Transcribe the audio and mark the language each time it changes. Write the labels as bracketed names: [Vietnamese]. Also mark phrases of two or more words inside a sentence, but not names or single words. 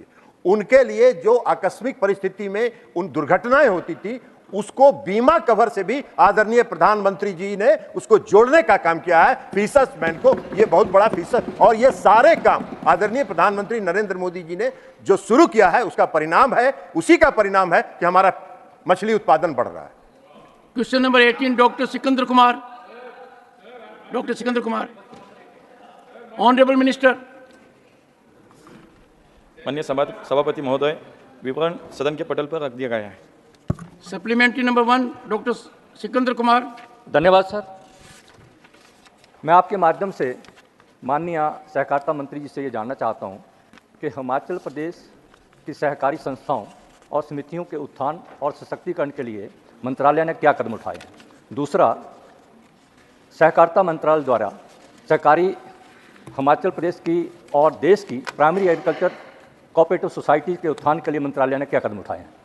[Hindi] उनके लिए जो आकस्मिक परिस्थिति में उन दुर्घटनाएं होती थी, उसको बीमा कवर से भी आदरणीय प्रधानमंत्री जी ने उसको जोड़ने का काम किया है फिशर्समैन को. ये बहुत बड़ा फिशर और ये सारे काम आदरणीय प्रधानमंत्री नरेंद्र मोदी जी ने जो शुरू किया है, उसका परिणाम है, उसी का परिणाम है कि हमारा मछली उत्पादन बढ़ रहा है. [English] Question number 18, Dr. Sikandar Kumar. Dr. Sikandar Kumar. Honorable Minister. [Hindi] माननीय सभापति महोदय, विवरण सदन के पटल पर रख दिया गया है. [English] Supplementary number 1, Dr. Sikandar Kumar. [Hindi] धन्यवाद सर. मैं आपके माध्यम से माननीय सहकारिता मंत्री जी से ये जानना चाहता हूँ कि हिमाचल प्रदेश की सहकारी संस्थाओं और समितियों के उत्थान और सशक्तिकरण के लिए मंत्रालय ने क्या कदम उठाए हैं. दूसरा, सहकारिता मंत्रालय द्वारा सहकारी हिमाचल प्रदेश की और देश की [English] primary agriculture cooperative society [Hindi] के उत्थान के लिए मंत्रालय ने क्या कदम उठाए हैं.